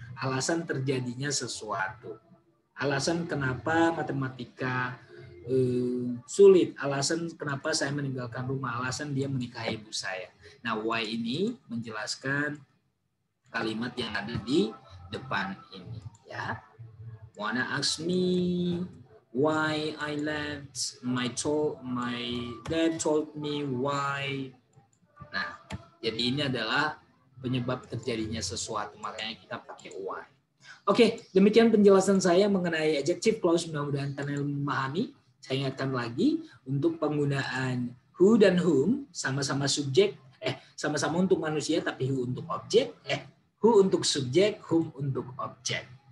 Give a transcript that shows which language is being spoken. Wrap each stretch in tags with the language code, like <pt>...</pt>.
<id>Alasan terjadinya sesuatu. Alasan kenapa matematika sulit. Alasan kenapa saya meninggalkan rumah. Alasan dia menikahi ibu saya. Nah, why ini menjelaskan kalimat yang ada di depan ini, ya.</id> <en>Moana ask me why I left. My dad told me why. Nah,</en> <id>Jadi ini adalah penyebab terjadinya sesuatu, makanya kita pakai why. Oke, demikian penjelasan saya mengenai adjective clause. Mudah-mudahan kalian memahami. Saya ingatkan lagi, untuk penggunaan who dan whom sama-sama subjek, sama-sama untuk manusia tapi who untuk objek, who untuk subjek, whom untuk objek.</id>